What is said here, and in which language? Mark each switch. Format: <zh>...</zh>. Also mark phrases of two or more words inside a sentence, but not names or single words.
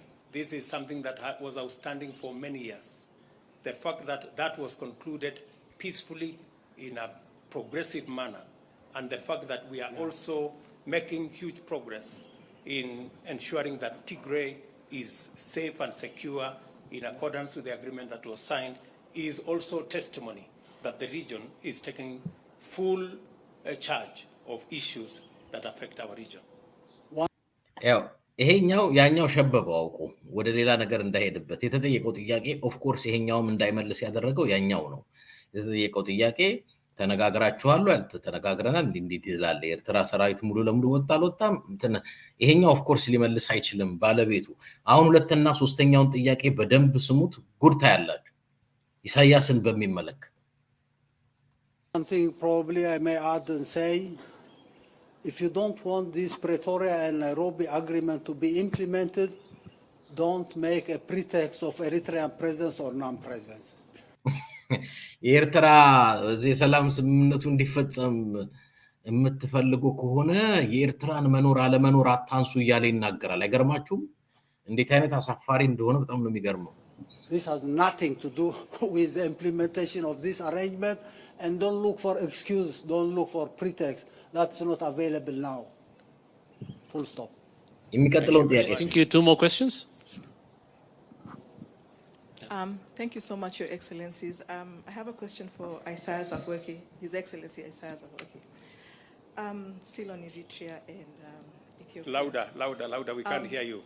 <en>This is something that was outstanding for many years. The fact that that was concluded peacefully in a progressive manner, and the fact that we are also making huge progress in ensuring that Tigray is safe and secure in accordance with the agreement that was signed is also testimony that the region is taking full charge of issues that affect our region.</en> <am>ይሄኛው ያኛው ሸበበው አውቆ ወደ ሌላ ነገር እንዳይሄድበት የተጠየቀው ጥያቄ</am> <en>of course</en> <am>ይሄኛውም እንዳይመልስ ያደረገው ያኛው ነው። የተጠየቀው ጥያቄ ተነጋግራችኋል አይደል? ተነጋግረናል እንዴት ይላል? የኤርትራ ሰራዊት ሙሉ ለሙሉ ወጣ አልወጣም? ይሄኛው</am> <en>of course</en> <am>ሊመልስ አይችልም ባለቤቱ። አሁን ሁለተኛ ሶስተኛውን ጥያቄ በደንብ ስሙት፣ ጉድታ ያላችሁ ኢሳያስን በሚመለከት</am> <en>something probably I may add and say, if you don't want this Pretoria and Nairobi agreement to be implemented, don't make a pretext of Eritrean presence or non-presence.</en> <am>የኤርትራ እዚህ ሰላም ስምምነቱ እንዲፈጸም የምትፈልጉ ከሆነ የኤርትራን መኖር አለመኖር አታንሱ እያለ ይናገራል። አይገርማችሁም? እንዴት አይነት አሳፋሪ እንደሆነ በጣም ነው የሚገርመው።</am> <en>This has nothing to do with the implementation of this arrangement, and don't look for excuse, don't look for pretext. That's not available now. Full stop.</en> <am>የሚቀጥለው ጥያቄ</am> <en>Thank you. 2 more questions. Thank you so much, Your Excellencies. I have a question for Isaias Afwerki, His Excellency Isaias Afwerki. Still on Eritrea and Ethiopia. Louder. We can't hear you.</en>